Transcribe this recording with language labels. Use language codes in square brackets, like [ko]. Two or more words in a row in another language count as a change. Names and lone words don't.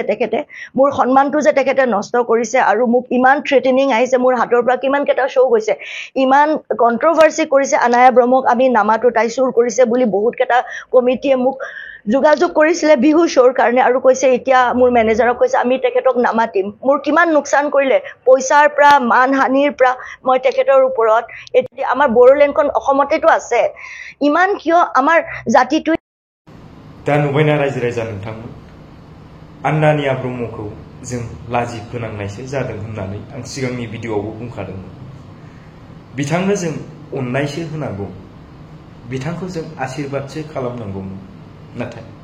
[as] তেখেতে মোৰ সম্মানটো যে তেখেতে নষ্ট কৰিছে আৰু মোক ইমান থ্ৰেটেনিং আহিছে মোৰ হাতৰ পৰা কিমান কেটা শো গৈছে ইমান কন্ট্ৰভাৰ্সি কৰিছে আনায়া ব্ৰহ্মক আমি নামাটো তাই সুৰ কৰিছে বুলি বহুত কেটা কমিটিয়ে মোক যোগাযোগ কৰিছিলে বিহু শোৰ কাৰণে আৰু কৈছে এতিয়া মোৰ মেনেজাৰক কৈছে আমি তেখেতক নামাতিম মোৰ কিমান নুকসান কৰিলে পইচাৰ পৰা মানহানিৰ পৰা মই তেখেতৰ ওপৰত এতিয়া আমাৰ বড়োলেণ্ডখন অসমতেটো আছে ইমান কিয় আমাৰ জাতিটো [brx] दा नुबायना रायजो राजा नोंथांमोन आन्नानिया ब्रह्मखौ जों लाजि फोनांनायसो जादों होननानै आं सिगांनि भिडिअआवबो बुंखादोंमोन बिथांनो जों अननायसो होनांगौ बिथांखौ जों आशीर्बादसो खालामनांगौमोन नाथाय